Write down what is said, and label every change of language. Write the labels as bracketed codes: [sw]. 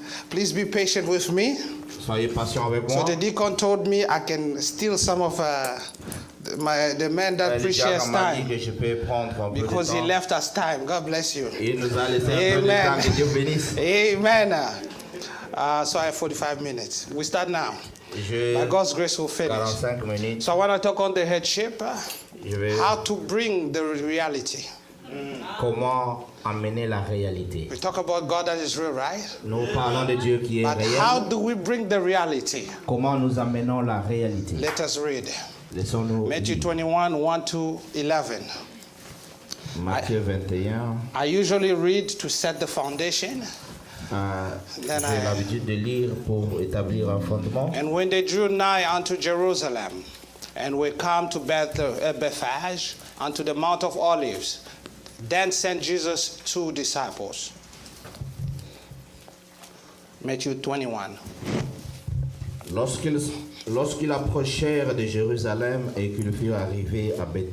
[en] Please be patient with me. [fr] Soyez patient avec [en] So [fr] moi. [en] the deacon told me I can steal some of the man that [fr] Le [en] preaches [fr] diacre m'a dit [en] time [fr] que je peux prendre un peu de [en] because he [fr] temps. [en] left us time. God bless you. [fr] Il nous a laissé un peu de [en] Amen. [fr] temps. Que Dieu bénisse. [en] Amen. So I have 45 minutes. We start now. [fr] Je [en] By God's grace, we'll finish. [fr] 45 minutes. [en] So I want to talk on the headship, [fr] Je vais [en] how to bring the reality. [fr] comment amener la réalité. [en] We talk about God that is real, right? [fr] Nous parlons de Dieu qui est [en] But how [fr] réel. [en] do we bring the reality? [fr] Comment nous amenons la réalité? [en] Let us read. [fr] Laissons-nous [en] Matthew [fr] lire. [en] 21, 1 to 11. [fr] Matthieu 21. [en] I usually read to set the foundation. [fr] J'ai l'habitude de lire pour établir un fondement. [en] And when they drew nigh unto Jerusalem, and were come to Bethphage, unto the Mount of Olives, then sent Jesus 2 disciples. Matthew 21. [fr] Lorsqu'ils approchèrent de Jérusalem et qu'ils furent arrivés à